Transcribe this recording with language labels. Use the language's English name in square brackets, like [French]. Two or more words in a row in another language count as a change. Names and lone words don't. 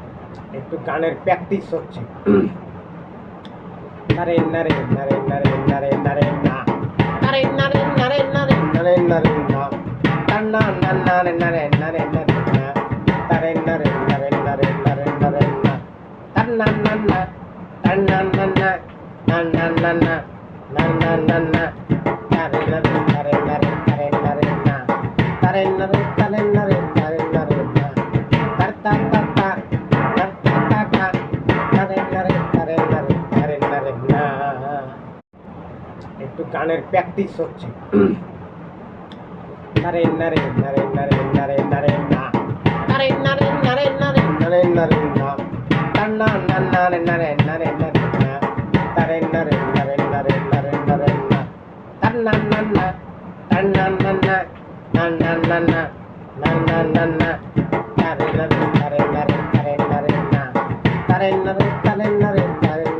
[Bangla] একটু গানের প্র্যাকটিস হচ্ছে। নারে নারে নারে নারে নারে নারে না নারে নারে নারে নারে নারে নারে না না না নারে নারে নারে নারে না নারে নারে নারে নারে নারে নারে না না না না না না না না না না না na na na na nare nare nare nare nare nare na nare nare nare nare nare nare na tar ta ta ta tar ta ta ta nare nare nare nare nare nare na একটু গানের প্র্যাকটিস হচ্ছে। নারে নারে নারে নারে নারে নারে না নারে নারে নারে নারে নারে নারে না না না নারে নারে নারে নারে না নারে নারে নারে নারে নারে নারে না na na na na na na na na na na na na na na nare nare nare nare nare nare na nare nare nare nare